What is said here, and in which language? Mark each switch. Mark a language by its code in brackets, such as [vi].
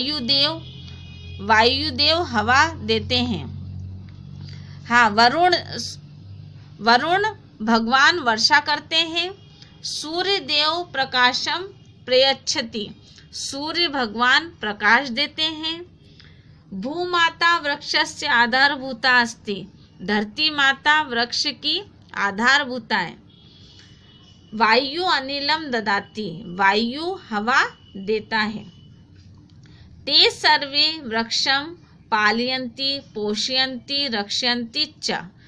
[hi] वायुदेव हवा देते हैं। हाँ, वरुण भगवान वर्षा करते हैं। [sa] सूर्य देव प्रकाशम प्रयच्छति। [hi] सूर्य भगवान प्रकाश देते हैं। [sa] भूमाता वृक्षस्य आधारभूता अस्ति। [hi] धरती माता वृक्ष की आधारभूता है। [sa] वायु अनिलम ददाति। [hi] वायु हवा देता है। [sa] ते सर्वे वृक्षम पालयन्ति पोषयन्ति रक्षयन्ति च।